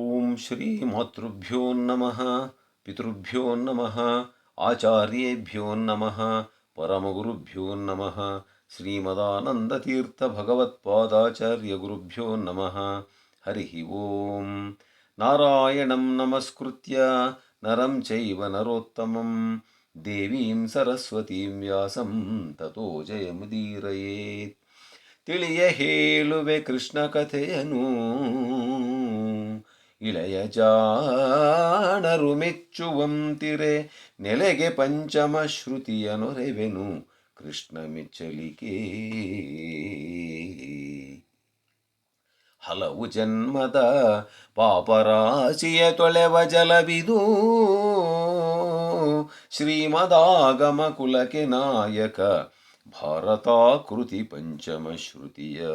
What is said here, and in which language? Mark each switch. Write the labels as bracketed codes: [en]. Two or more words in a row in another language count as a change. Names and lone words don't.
[sa] ಶ್ರೀಮಾತೃಭ್ಯೋ ನಮಃ ಪಿತೃಭ್ಯೋ ನಮಃ ಆಚಾರ್ಯೇಭ್ಯೋ ನಮಃ ಪರಮಗುರುಭ್ಯೋ ನಮಃ ಶ್ರೀಮದಾನಂದತೀರ್ಥ ಭಗವತ್ಪಾದಾಚಾರ್ಯ ಗುರುಭ್ಯೋ ನಮಃ ಹರಿ ಓಂ ನಾರಾಯಣಂ ನಮಸ್ಕೃತ್ಯ ನರಂ ಚೈವ ನರೋತ್ತಮಂ ದೇವೀಂ ಸರಸ್ವತೀಂ ವ್ಯಾಸಂ ತತೋ ಜಯಮುದೀರಯೇತ್. [kn] ತಿಳಿಯ ಹೇಳುವೆ ಕೃಷ್ಣ ಕಥೆಯನು, ಇಳೆಯ ಜಾಣರು ಮೆಚ್ಚುವಂತಿರೆ. ನೆಲೆಗೆ ಪಂಚಮ ಶ್ರುತಿಯ ನೊರೆವೆನು ಕೃಷ್ಣ ಮೆಚ್ಚಲಿಕೆ. ಹಲವು ಜನ್ಮದ ಪಾಪರಾಶಿಯ ತೊಳೆವ ಜಲವಿದು, ಶ್ರೀಮದಾಗಮ ಕುಲಕ್ಕೆ ನಾಯಕ ಭಾರತಾಕೃತಿ ಪಂಚಮ ಶ್ರುತಿಯ.